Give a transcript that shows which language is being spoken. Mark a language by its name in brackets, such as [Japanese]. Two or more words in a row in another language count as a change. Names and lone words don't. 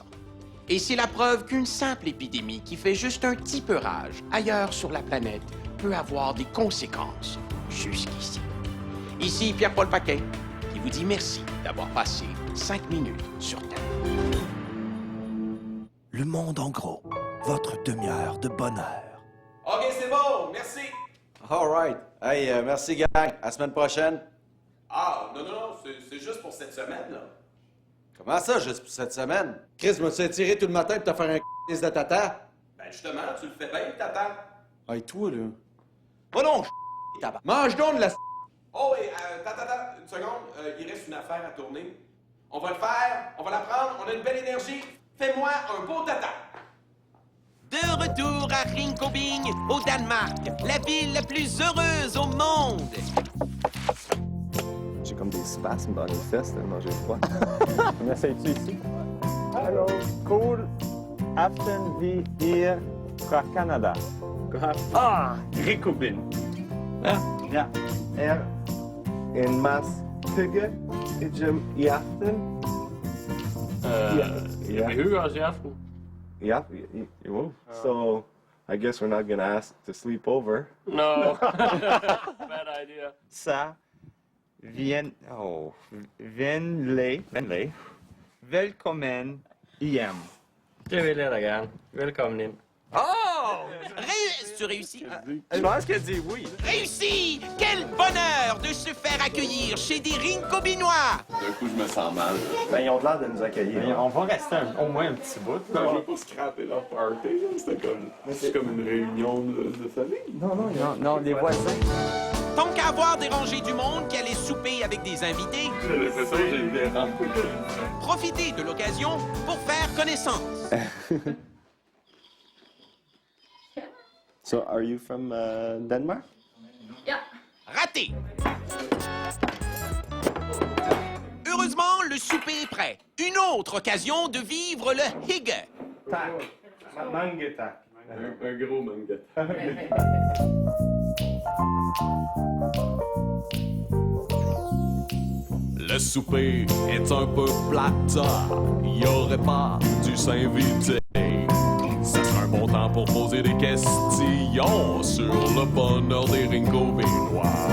[French] Et c'est la preuve qu'une simple épidémie qui fait juste un petit peu rage ailleurs sur la planète peut avoir des conséquences jusqu'ici. Ici Pierre-Paul Paquet, qui vous dit merci d'avoir passé 5 minutes sur Terre. Le monde en gros, votre demi-heure de bonheur. OK, c'est bon, merci. [English] All right. [French] Hey, merci, gang. À la semaine prochaine. Ah, non, c'est juste pour cette semaine, là. Comment ça, juste pour cette semaine? Chris, je me suis tiré tout le matin pour te faire un c*** de tata. Ben justement, tu le fais bien, tata. Hey, toi, là. Va donc, tabac. Mange donc de la Oh, et tata, une seconde, il reste une affaire à tourner. On va le faire, on va la prendre, on a une belle énergie. Fais-moi un beau tata. De retour à Ringkøbing, au Danemark, la ville la plus heureuse au monde. J'ai comme des spasmes dans les fesses tellement j'ai froid. On essaye-tu ici? [Danish] Hallo, cool. Aften vi hier fra Canada. Ah, Ringkøbing. Ja. En mas hygge i aften. Vi hygger os i aften. [English] Yeah, well, so I guess we're not gonna ask to sleep over. No. Bad idea. [Danish] Så venlig. Velkommen hjem. Det vil jeg da gerne. Velkommen ind. [French] Oh! Tu réussis? Je pense qu'elle dit oui. Réussi! Quel bonheur de se faire accueillir chez des Ringkøbingois! D'un coup, je me sens mal. Ben, ils ont l'air de nous accueillir. Ben, on va rester au moins un petit bout. Non, je veux pas scraper leur party. C'est comme une réunion de famille. Non, les voisins. Tant qu'à avoir dérangé du monde qui allait souper avec des invités, J'ai l'impression que j'ai dérangé. profitez de l'occasion pour faire connaissance. [English] So, are you from Denmark? [Danish] Ja. [French] Raté! Heureusement, le souper est prêt. Une autre occasion de vivre le hygge. [Danish] Mange tak. [French] Un gros manga. Le souper est un peu plate, il aurait pas dû s'inviter. Ça sera un bon temps pour poser des questions sur le bonheur des Ringkøbingois.